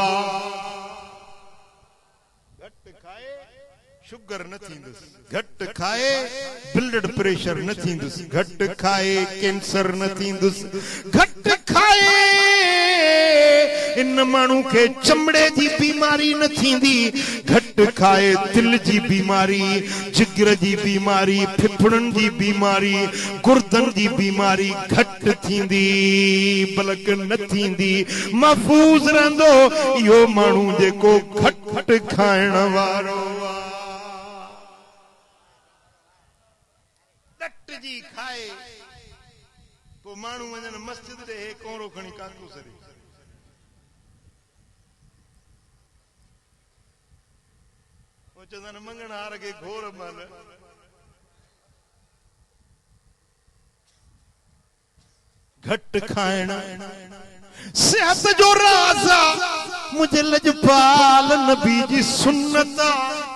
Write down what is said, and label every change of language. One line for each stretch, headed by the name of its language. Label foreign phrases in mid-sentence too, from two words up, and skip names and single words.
Sindhi: घट खाए शुगर न थींदुसि घट खाए
English: blood pressure
Sindhi: न थींदुसि घट खाए कैंसर न थींदुसि घट खाए इन माण्हू खे चमड़े जी बीमारी न थींदी, घट खाए दिल जी बीमारी, जिगर जी बीमारी, फिफड़न जी बीमारी, गुर्दन जी बीमारी घट थींदी, बलक न थींदी, महफूज रहंदो इहो माण्हू जेको घट खाइण वारो डट जी खाए। पोइ माण्हू वञनि मस्जिद ॾे, हे कोरो खणी काकू सरी चवंदा मंगण हार खे घोर मल घट खाइण सिहत जो राज़ आहे, मुंहिंजे लजपाल नबी जी सुन्नत आहे।